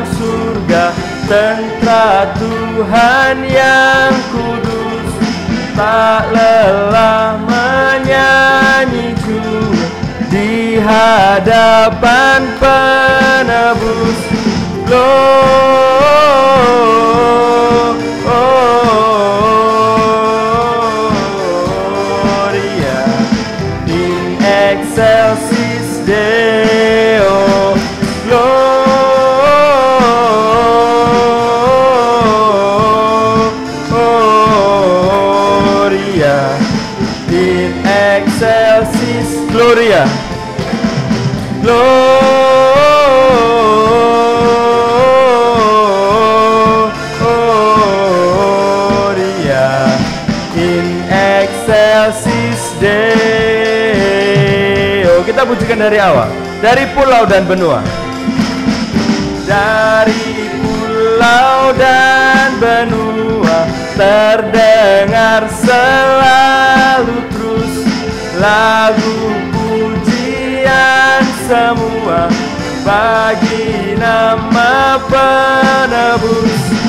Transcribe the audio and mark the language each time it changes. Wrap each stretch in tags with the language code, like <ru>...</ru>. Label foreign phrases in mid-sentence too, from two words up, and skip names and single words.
<id>surga, tentara Tuhan yang kudus, tak lelah menyanyi juga di hadapan penebus.</id> <la>Excelsis Deo, Gloria, in excelsis Gloria, Gloria, in excelsis Deo.</la> <id>Kita pujikan dari awal, dari pulau dan benua. Dari pulau dan benua terdengar selalu terus lagu pujian semua bagi nama penebus.</id>